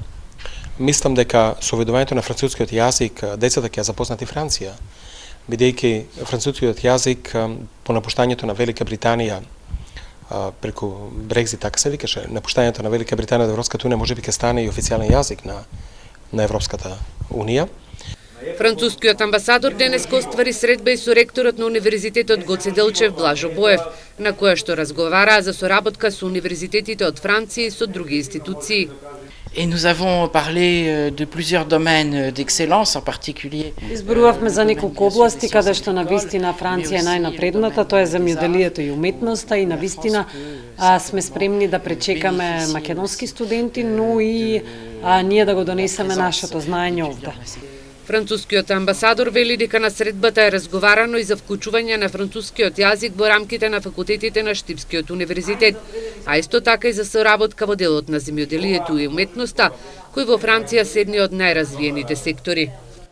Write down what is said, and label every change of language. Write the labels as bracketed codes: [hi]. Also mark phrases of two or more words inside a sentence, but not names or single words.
[mk] Мислам дека со овидувањето на францускиот јазик децата ќе ја запознат и Франција, бидејќи францускиот јазик по напуштањето на Велика Британија преку Брекзит, така се викаше, напуштањето на Велика Британија од Европската унија можеби ќе стане и официјален јазик на Европската унија. Францускиот амбасадор денеска оствари средба и со ректорот на Универзитетот Гоце Делчев Блажо Боев, на која што разговараа за соработка со универзитетите од Франција и со други институции. [fr] Et nous avons parlé de plusieurs domaines d'excellence en particulier. [mk] Изборувавме за неколку области каде што навистина Франција е најнапредната, тоа е земјоделието и уметноста и навистина сме спремни да пречекаме македонски студенти, но и ние да го донесеме нашето знаење овде. Францускиот амбасадор вели дека на средбата е разговарано и за вклучување на францускиот јазик во рамките на факултетите на Штипскиот универзитет, а исто така и за соработка во делот на земјоделието и уметноста, кој во Франција се едни од најразвиените сектори.